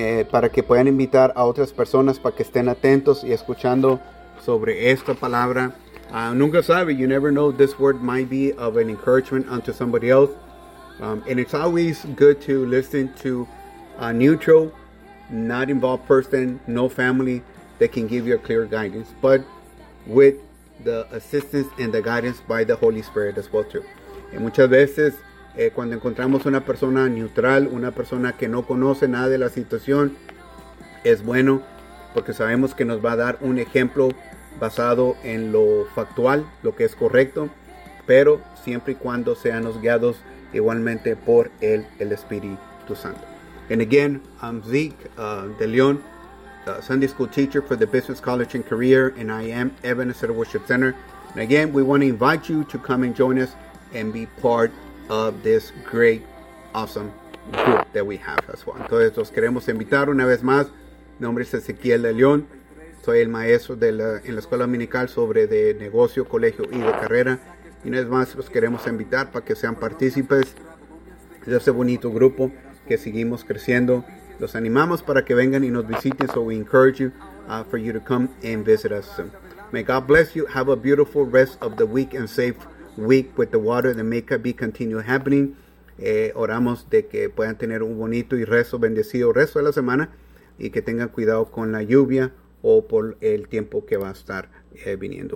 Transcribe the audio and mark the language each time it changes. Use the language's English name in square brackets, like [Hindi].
[Spanish] Para que puedan invitar a otras personas para que estén atentos y escuchando sobre esta palabra. Nunca sabe, [English] you never know, this word might be of an encouragement unto somebody else. And it's always good to listen to a neutral, not involved person, no family, that can give you a clear guidance, but with the assistance and the guidance by the Holy Spirit as well too. [Spanish] Y muchas veces, cuando encontramos una persona neutral, una persona que no conoce nada de la situación, es bueno porque sabemos que nos va a dar un ejemplo basado en lo factual, lo que es correcto, pero siempre y cuando seamos guiados igualmente por el Espíritu Santo. [English] And again, I'm Zeke De Leon, Sunday school teacher for the Business College and Career, and I am Ebenezer Worship Center. And again, we want to invite you to come and join us and be part of this great, awesome group that we have as well. [Spanish] Entonces, los queremos invitar una vez más. Mi nombre es Ezequiel De Leon. Soy el maestro en la Escuela Dominical sobre de negocio, colegio y de carrera. Y una vez más, los queremos invitar para que sean partícipes de este bonito grupo que seguimos creciendo. Los animamos para que vengan y nos visiten. [English] So we encourage you for you to come and visit us soon. May God bless you. Have a beautiful rest of the week and safe week with the water that may be continue happening. [Spanish] Oramos de que puedan tener un bonito y rezo bendecido resto de la semana y que tengan cuidado con la lluvia o por el tiempo que va a estar viniendo.